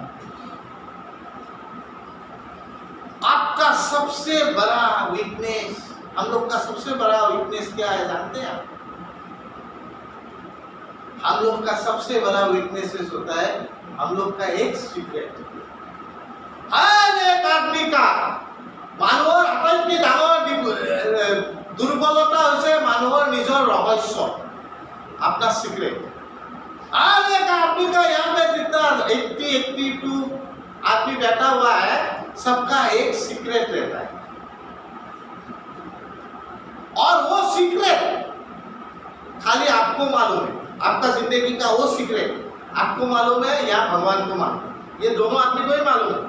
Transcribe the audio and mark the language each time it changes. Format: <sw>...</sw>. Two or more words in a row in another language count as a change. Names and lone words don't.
<hi>आपका सबसे बड़ा वीकनेस, हम लोग का सबसे बड़ा वीकनेस क्या है जानते हैं आप? हम लोग का सबसे बड़ा वीकनेस होता है, हम लोग का एक सीक्रेट, हर एक आदमी का</hi> <as>মানুহৰ আটাইতকৈ ডাঙৰ দুৰ্বলতা হৈছে মানুহৰ নিজৰ ৰহস্য,</as> <hi>अपना सीक्रेट। हर एक आदमी का यहाँ पे जितना 82 आदमी बैठा हुआ है, सबका एक सीक्रेट रहता है, और वो सीक्रेट खाली आपको मालूम है, आपका जिंदगी का वो सीक्रेट आपको मालूम है या भगवान को मालूम है, ये दोनों आदमी को ही मालूम है।</hi>